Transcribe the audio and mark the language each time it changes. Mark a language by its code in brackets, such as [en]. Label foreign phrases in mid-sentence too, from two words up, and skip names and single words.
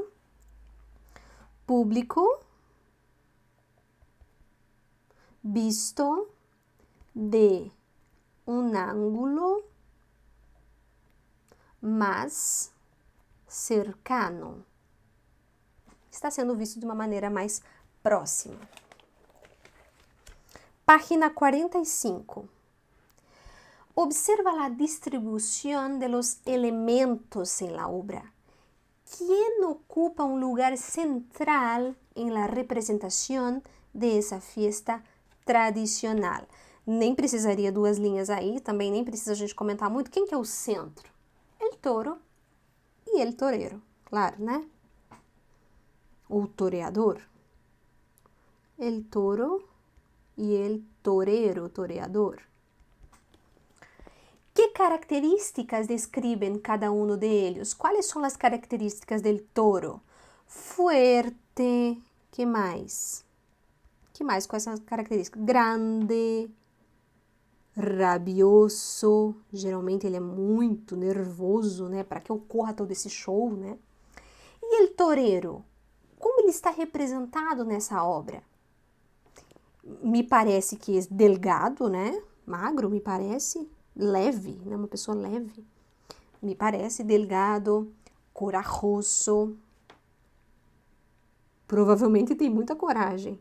[pt] Público visto de um ângulo mais cercano. Está sendo visto de uma maneira mais próxima. Página 45. Observa a distribuição de [es] los elementos [pt] em la obra. [es] ¿Quién ocupa un lugar central en la representación de esa fiesta tradicional? [pt] Nem precisaria duas linhas aí, também nem precisa a gente comentar muito. Quem que é o centro? [es] El toro e el torero, claro, né? [pt] O toreador. [es] El toro e el torero, toreador. Que características describen cada uno de ellos? ¿Cuáles son las características del toro? Fuerte, ¿qué más? ¿Qué más? ¿Cuáles son las características? Grande, rabioso, [pt] geralmente ele é muito nervoso, né? Para que ocorra todo esse show, né? [es] E el torero? [pt] Como ele está representado nessa obra? Me parece que é delgado, né? Magro, me parece. Leve, né? Uma pessoa leve. Me parece delgado, corajoso. Provavelmente tem muita coragem.